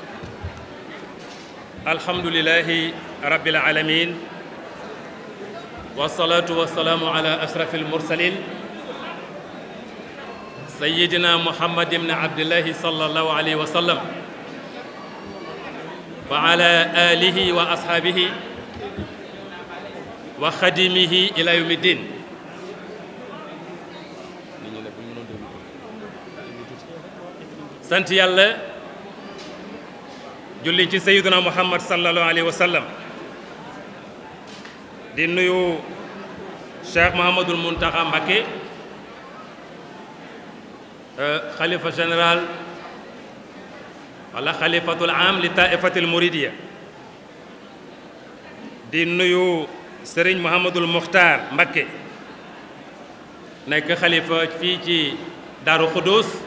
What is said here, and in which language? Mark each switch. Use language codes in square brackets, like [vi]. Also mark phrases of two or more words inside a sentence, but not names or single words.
[ar] الحمد لله رب العالمين والصلاة والسلام على أشرف المرسلين سيدنا محمد بن عبد الله صلى الله عليه وسلم وعلى آله وأصحابه وخدمه إلى يوم الدين. [wo] sant yàlla julli ci sayyiduna Muhammad [ar] صلى الله عليه وسلم [wo] di nuyu Cheikh Mouhamadoul Mountakha Mbacké xalifa général wala [ar] خليفة العام لطائفة المريدية [wo] di nuyu Serigne Mouhamadoul Mokhtar Mbacké nekk xalifa fii ci Daaru Khoudoss